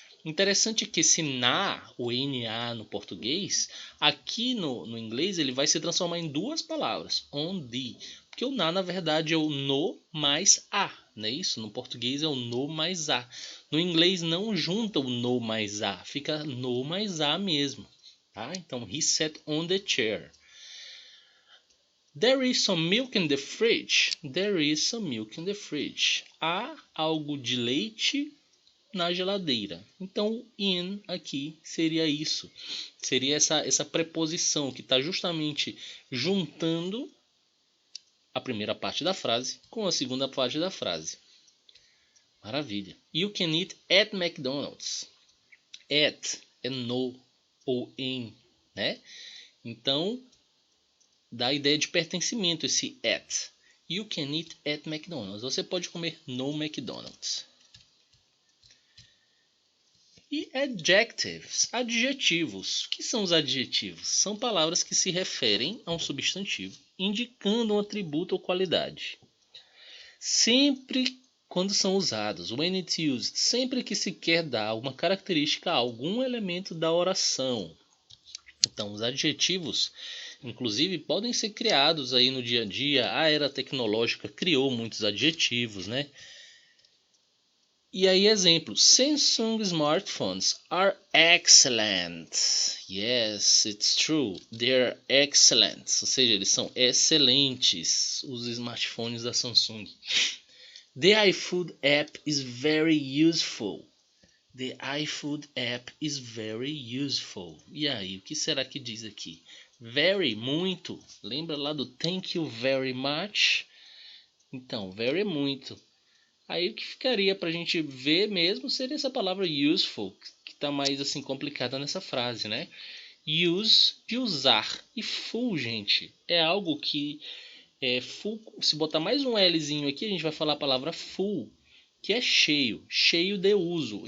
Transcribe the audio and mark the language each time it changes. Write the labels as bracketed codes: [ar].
[pt] Interessante que esse o NA no português, aqui no inglês ele vai se transformar em duas palavras. [en] On the. [pt] Porque o na verdade é o no mais a, não é isso? No português é o no mais a. No inglês não junta o no mais a, fica no mais a mesmo. Tá? Então, [en] he sat on the chair. There is some milk in the fridge. There is some milk in the fridge. [pt] Há algo de leite na geladeira. Então, in aqui seria isso. Seria essa preposição que está justamente juntando a primeira parte da frase com a segunda parte da frase. Maravilha. [en] You can eat at McDonald's. [pt] At é no ou em, né? Então, dá a ideia de pertencimento esse at. [en] You can eat at McDonald's. [pt] Você pode comer no McDonald's. E adjectives, adjetivos. O que são os adjetivos? São palavras que se referem a um substantivo, indicando um atributo ou qualidade. Sempre quando são usados, [en] when it's used, [pt] sempre que se quer dar uma característica a algum elemento da oração. Então, os adjetivos, inclusive, podem ser criados aí no dia a dia. A era tecnológica criou muitos adjetivos, né? E aí, exemplo, [en] Samsung smartphones are excellent. Yes, it's true. They're excellent. [pt] Ou seja, eles são excelentes, os smartphones da Samsung. [en] The iFood app is very useful. The iFood app is very useful. [pt] E aí, o que será que diz aqui? Very, muito. Lembra lá do [en] thank you very much? [pt] Então, very, muito. Aí o que ficaria para a gente ver mesmo seria essa palavra useful, que está mais assim complicada nessa frase, né? Use, de usar. E full, gente, é algo que é full. Se botar mais um Lzinho aqui, a gente vai falar a palavra full, que é cheio, cheio de uso.